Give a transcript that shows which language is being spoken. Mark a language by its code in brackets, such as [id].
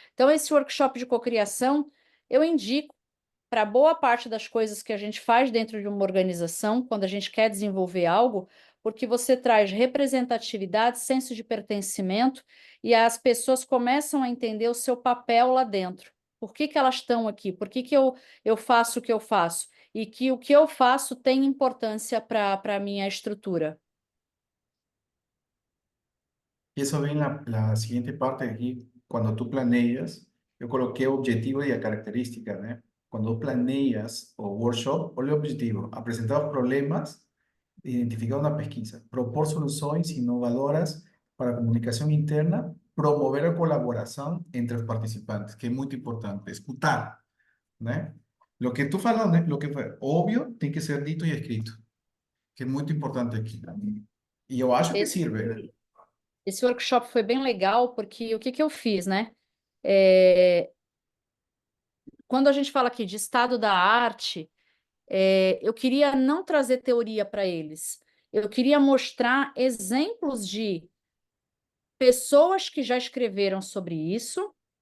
[pt] Então, esse workshop de cocriação, eu indico para boa parte das coisas que a gente faz dentro de uma organização, quando a gente quer desenvolver algo, porque você traz representatividade, senso de pertencimento, e as pessoas começam a entender o seu papel lá dentro. Por que elas estão aqui? Por que eu faço o que eu faço? E que o que eu faço tem importância para a minha estrutura. [es] Eso vem la siguiente parte aquí. Cuando tú planeas, yo coloqué objetivo y a característica, ¿no? Cuando tú planeas [pt] o workshop, olha o objetivo, apresentar os problemas, identificar una pesquisa, propor soluções inovadoras para comunicación interna, promover a colaboración entre los participantes, [es] que es muy importante, [pt] escutar, ¿no? [es] Lo que tú falas, ¿no? Lo que fue obvio, tiene que ser dito y escrito, que es muy importante aquí. Y yo acho que sirve, ¿no? [pt] Esse workshop foi bem legal, porque o que eu fiz, né? quando a gente fala aqui de estado da arte, eu queria não trazer teoria para eles. Eu queria mostrar exemplos de pessoas que já escreveram sobre isso.